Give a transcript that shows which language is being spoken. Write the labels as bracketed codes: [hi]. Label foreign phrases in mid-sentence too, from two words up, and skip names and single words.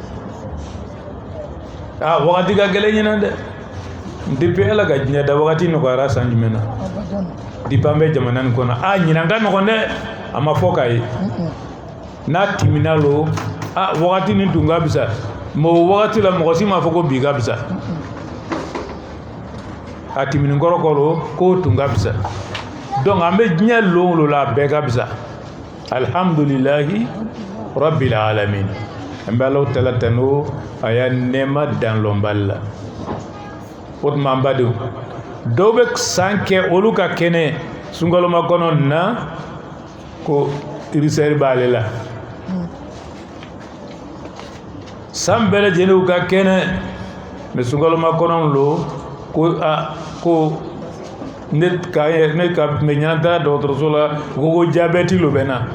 [bm] wagati ka gɛlɛn ɲinan dɛ depuis Ala ka diɲɛ da wagati nɔgɔyara san jumɛn na depuis an bɛ jamana nin kɔnɔ ɲinan ka nɔgɔn dɛ a ma fɔ k'a ye n'a timina lo wagati nin tun ka bisa mais o wagati la mɔgɔ si ma fɔ ko bi ka bisa a timini kɔrɔ kɔrɔ k'o tun ka bisa donc an bɛ diɲɛ lon lo la a bɛɛ ka bisa [ar] الحمد لله رب العالمين [bm] an bɛ Alaw tala tano a y'a nɛɛma dan lɔnbali la o tuma an badenw dɔw bɛ san kɛ olu ka kɛnɛ sunkaloma kɔnɔ na ko irisɛri b'ale la san bɛɛ lajɛlen ka kɛnɛ mɛ sunkaloma kɔnɔ lo ko ne ka mɛ ɲɛna taara dɔgɔtɔrɔso la ko jabɛti lo bɛ na